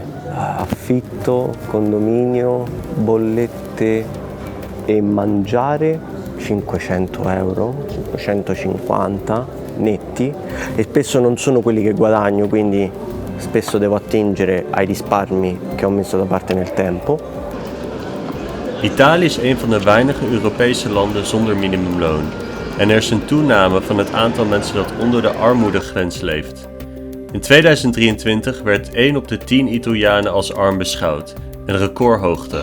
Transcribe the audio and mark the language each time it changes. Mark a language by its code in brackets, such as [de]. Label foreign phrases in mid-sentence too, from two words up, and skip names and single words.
[it] Affitto, condominio, bollette e mangiare 500 euro, 550 netti e spesso non sono quelli che guadagno, quindi spesso devo attingere ai risparmi che ho messo da parte nel tempo. [nl] Italië is een van de weinige Europese landen zonder minimumloon. En er is een toename van het aantal mensen dat onder de armoedegrens leeft. In 2023 werd 1 op de 10 Italianen als arm beschouwd, een recordhoogte.